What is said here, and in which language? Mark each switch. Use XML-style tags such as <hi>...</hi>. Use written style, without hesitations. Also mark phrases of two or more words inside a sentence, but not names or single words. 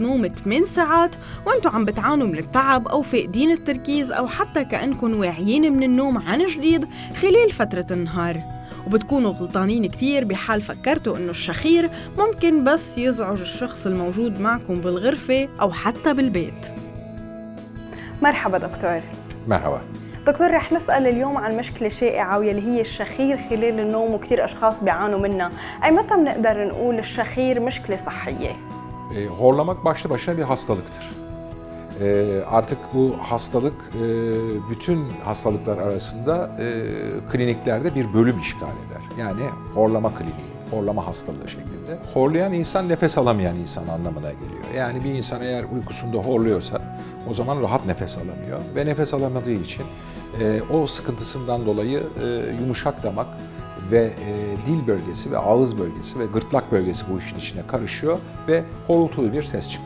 <ar>نوم 8 ساعات وانتوا عم بتعانوا من التعب أو فاقدين التركيز، أو حتى كأنكم واعيين من النوم عن جديد خلال فترة النهار، وبتكونوا غلطانين كتير بحال فكرتوا إنه الشخير ممكن بس يزعج الشخص الموجود معكم بالغرفة أو حتى بالبيت. مرحبا دكتور. مرحبا دكتور، رح نسأل اليوم عن مشكلة شائعة واللي هي الشخير خلال النوم، وكثير أشخاص بيعانوا منها. أي متى بنقدر نقول الشخير مشكلة صحية؟</ar> <tr>Horlamak başlı başına bir hastalıktır. Artık bu hastalık bütün hastalıklar arasında kliniklerde bir bölüm işgal eder. Yani horlama kliniği, horlama hastalığı şeklinde. Horlayan insan nefes alamayan insan anlamına geliyor. Yani bir insan eğer uykusunda horluyorsa o zaman rahat nefes alamıyor ve nefes alamadığı için o sıkıntısından dolayı yumuşak damak ve dil bölgesi ve ağız bölgesi ve gırtlak bölgesi bu işin içine karışıyor ve horultulu bir ses çıkıyor.</tr>